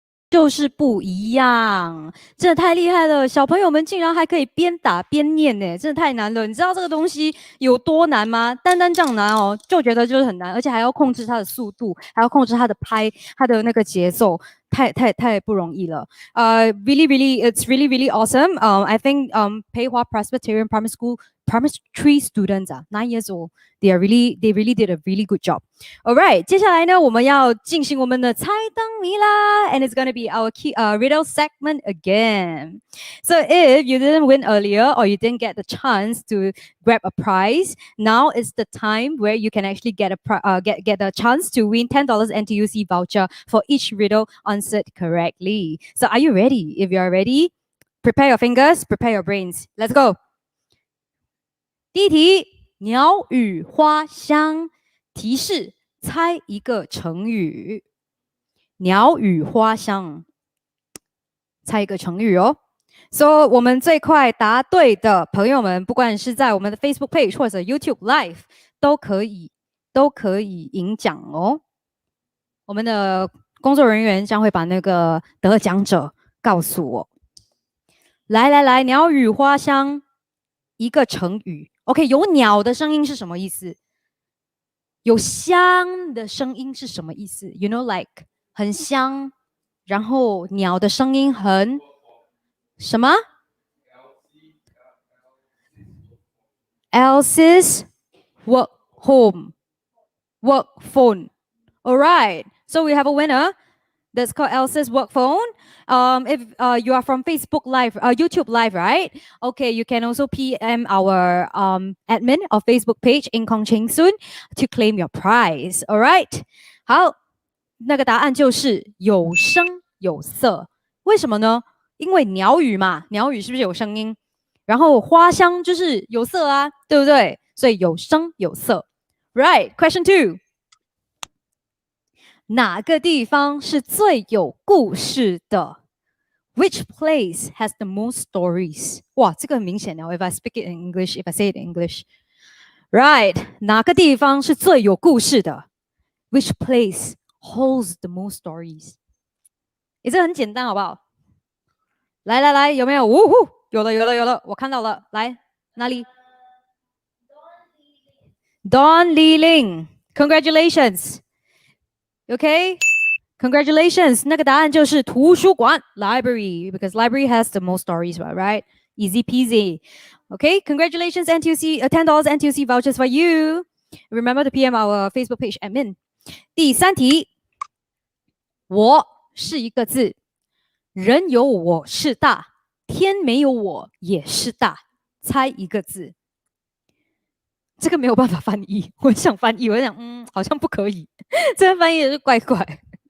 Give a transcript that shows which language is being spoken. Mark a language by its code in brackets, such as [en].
[zh] 就是不一样，真的太厉害了！小朋友们竟然还可以边打边念呢，真的太难了。你知道这个东西有多难吗？单这样难哦，就觉得就是很难，而且还要控制它的速度，还要控制它的拍，它的那个节奏，太不容易了。 [en] It's really awesome. I think Pei Hua Presbyterian Primary School primary 3 students 9 years old. They really did a really good job. Alright, [zh] 接下来呢，我们要进行我们的猜灯谜啦 [en] and it's going to be our key riddle segment again. So if you didn't win earlier or you didn't get the chance to grab a prize, now is the time where you can actually get a chance to win $10 NTUC voucher for each riddle answered correctly. So are you ready? If you are ready, prepare your fingers, prepare your brains. Let's go. [zh] 第一题，鸟语花香，提示猜一个成语。鸟语花香，猜一个成语哦。 So 我们最快答对的朋友们，不管是在我们的 Facebook page 或者 YouTube Live，都可以赢奖哦。我们的工作人员将会把那个得奖者告诉我。来，鸟语花香，一个成语。 OK， 有鸟的声音是什么意思？有香的声音是什么意思 ？ [en] You know, like [zh] 很香，然后鸟的声音很什么 ？ [en] Else's work phone. All right, so we have a winner. That's called Elsa's work phone. If you are from Facebook Live, YouTube Live, right? Okay, you can also PM our admin of Facebook page, Cheng Soon, to claim your prize. All right. [zh] 好，那个答案就是有声有色。为什么呢？因为鸟语嘛，鸟语是不是有声音？然后花香就是有色啊，对不对？所以有声有色。 [en] Right. Question 2. [zh] 哪个地方是最有故事的 ？ [en] Which place has the most stories？ [zh] 哇，这个很明显哦。 [en] If I speak it in English, if I say it in English, right？ [zh] 哪个地方是最有故事的 ？ [en] Which place holds the most stories？ [zh] 这很简单，好不好？来，有没有？有了，我看到了。来，哪里 ？Don Li Ling, congratulations. [en] Okay, congratulations. [zh] 那个答案就是图书馆 [en] library because library has the most stories, right? Easy peasy. Okay, congratulations NTUC, $10 NTUC vouchers for you. Remember to PM our Facebook page admin. [zh] 第3题，我是一个字，人有我是大，天没有我也是大，猜一个字。这个没有办法翻译，我想翻译，我想好像不可以，这个翻译也是怪怪。